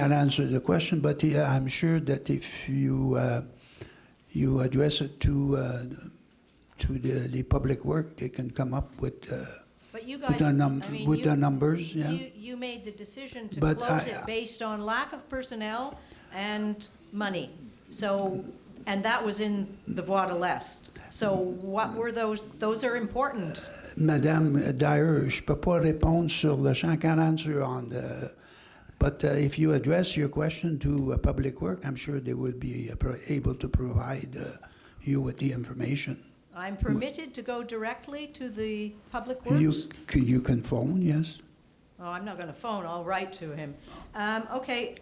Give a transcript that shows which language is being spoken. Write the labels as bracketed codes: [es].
[en] can't answer the question, but I'm sure that if you address it to the public work, they can come up with But you guys, with the numbers. Yeah. you made the decision to But close it based on lack of personnel and money. So, and that was in the Bois de l'Est. So what were those? Those are important. [fr] Madame Dyer, je ne peux pas répondre sur le champ. [en] I can't answer on the... But if you address your question to Public Work, I'm sure they will be able to provide you with the information. I'm permitted to go directly to the Public Works? You can phone, yes. Oh, I'm not going to phone. I'll write to him. Okay.